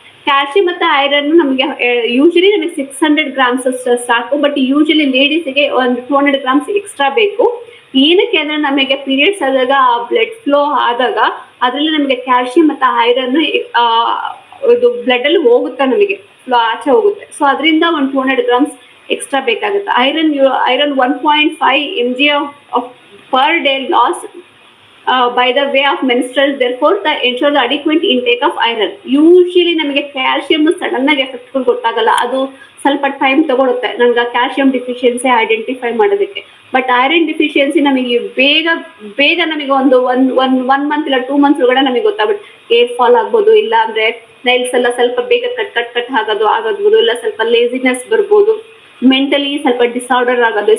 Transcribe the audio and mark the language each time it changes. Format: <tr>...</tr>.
<kn>Calcium ಮತ್ತೆ iron ನಮಗೆ usually ನಮಗೆ 600 ಗ್ರಾಮ್ಸ್ ಸಾಕು, ಬಟ್ ಯೂಶಲಿ ಲೇಡೀಸ್ಗೆ ಒಂದು 200 ಗ್ರಾಮ್ಸ್ ಎಕ್ಸ್ಟ್ರಾ ಬೇಕು. ಏನಕ್ಕೆ ಅಂದ್ರೆ ನಮಗೆ ಪೀರಿಯಡ್ಸ್ ಆದಾಗ ಬ್ಲಡ್ ಫ್ಲೋ ಆದಾಗ ಅದರಲ್ಲಿ ನಮಗೆ ಕ್ಯಾಲ್ಸಿಯಂ ಮತ್ತು ಐರನ್ ಇದು ಬ್ಲಡ್ ಅಲ್ಲಿ ಹೋಗುತ್ತೆ, ನಮಗೆ ಫ್ಲೋ ಆಚೆ ಹೋಗುತ್ತೆ. ಸೊ ಅದರಿಂದ ಒಂದು 200 grams ಎಕ್ಸ್ಟ್ರಾ ಬೇಕಾಗುತ್ತೆ.</kn> <en>Iron 1.5 mg of per day loss by the way of menstrual, therefore ensure the adequate intake of iron.</en> <kn>Usually ನಮಗೆ ಕ್ಯಾಲ್ಸಿಯಂ ಸಡನ್ ಆಗಿ ಎಫೆಕ್ಟ್ ಗೊತ್ತಾಗಲ್ಲ, ಅದು ಸ್ವಲ್ಪ ಟೈಮ್ ತಗೊಳುತ್ತೆ ನಮ್ಗೆ ಕ್ಯಾಲ್ಸಿಯಂ ಡಿಫಿಷಿಯನ್ಸಿ ಐಡೆಂಟಿಫೈ ಮಾಡೋದಕ್ಕೆ. ಬಟ್ ಐರನ್ ಡಿಫಿಷಿಯನ್ಸಿ ನಮಗೆ ಬೇಗ ನಮಗೆ ಒನ್ ಮಂತ್ ಇಲ್ಲ 2 months ಒಳಗಡೆ ನಮಗೆ ಗೊತ್ತಾಗ್ಬಿಟ್ಟು ಏರ್ ಫಾಲ್ ಆಗ್ಬೋದು, ಇಲ್ಲ ಅಂದ್ರೆ ನೈಲ್ಸ್ ಎಲ್ಲ ಸ್ವಲ್ಪ ಬೇಗ ಕಟ್ ಆಗೋದು, ಇಲ್ಲ ಸ್ವಲ್ಪ ಲೇಸಿನೆಸ್ ಬರ್ಬೋದು, ಮೆಂಟಲಿ ಸ್ವಲ್ಪ ಡಿಸಾರ್ಡರ್ ಆಗೋದು.</kn>